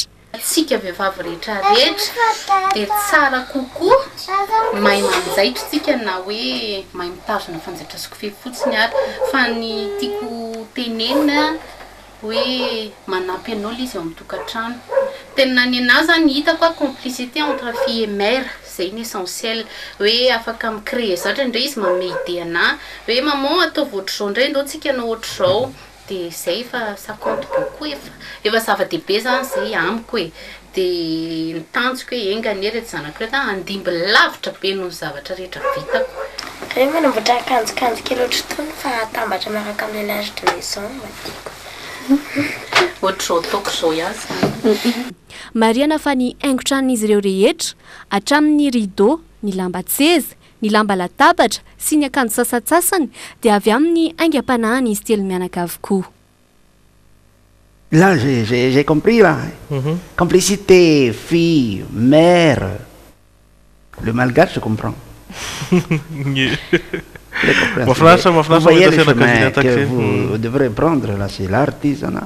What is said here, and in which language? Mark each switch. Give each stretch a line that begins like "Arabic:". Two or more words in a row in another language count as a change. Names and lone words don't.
Malagasy: Tsika vehivavy rehetra dia tsara kokoa mahay manjaitra tsika na hoe mahay mitazona fanjaitra sy kofehy fotsiny ary fa ny tiako tenena hoe manampy anao izy eo amin'ny tokantrano. Tena ny anazy zany hitako
French: complicité entre fille et mère
Malagasy: zay ny essentiel hoe afaka micréer zatra indray izy manome idée ana hoe maman ataovy ohatr'izao indray ndao tsika anao ohatr'izao dia zay fa
French: ça compte beaucoup
Malagasy: efa zava-dehibe zany zay amiko hoe dia nitanjoko hoe enganery ety zanako rehetra andimby lavitra be noho ny zavatra rehetra vitako rehefa manamboatra akanjokanjo kely ohatry tony fa atambatra miaraka amin'ny
French: linge de maison
Malagasy: matiako ohatr'izao ataoko izao ihany mariana fa ny haingo-tranon'izy ireo rehetra hatramin'ny rideau ny lamba tseza ny lamba latabatra sy ny akanjo sasatsasany dia avy amin'ny haingam-panahiny izy telo mianaka avokoa.
French: Là, j'ai compris, là. Complicité, fille, mère. Le malgache, je comprends. Vous voyez le chemin que vous devrez prendre, là, c'est l'artisanat.